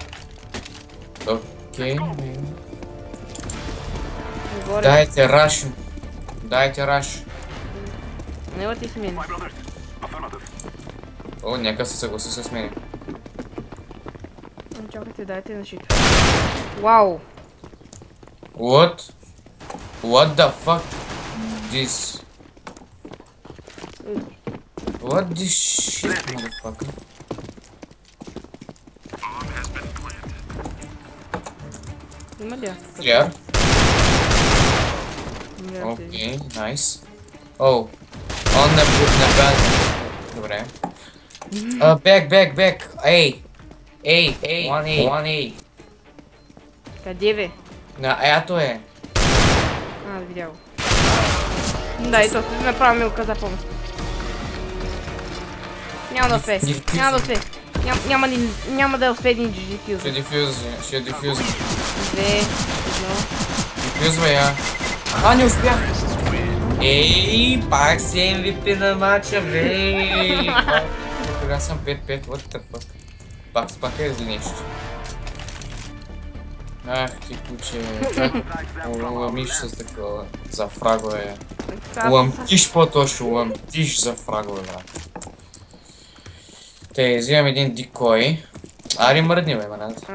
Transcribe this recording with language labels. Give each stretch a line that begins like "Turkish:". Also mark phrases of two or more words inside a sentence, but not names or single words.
Bulgarian: Окей. Отгоре. Дайте раш. Дайте раш. Нела ти с мен. О, нека се съгласи с мен. Чакайте, дайте на щит. Вау!
English: What? What the fuck? This? What this shit, motherfucker?
Bulgarian: Има ли?
English: Clear. Окей, nice. О, on the back.
Bulgarian: Добре. Back. Ей! 1A. Къде бе? На ето е. Видя го. Да, и то ще направя милка за помощ. Няма да успее. Няма да успее един дефюз. Ще дефюз. 2, 1. Дефюзва я. Не успях. Ей, пак си MVP на матча, бей! Тогава съм 5-5,
English: what the fuck.
Bulgarian: Пак е за нещо. Ах ти куче, как ламиш с такова за фрагове. Ламтиш по-точно, ламтиш за фрагове, брат. Те, взимам един дикой. Ари мръдни, бе, брат.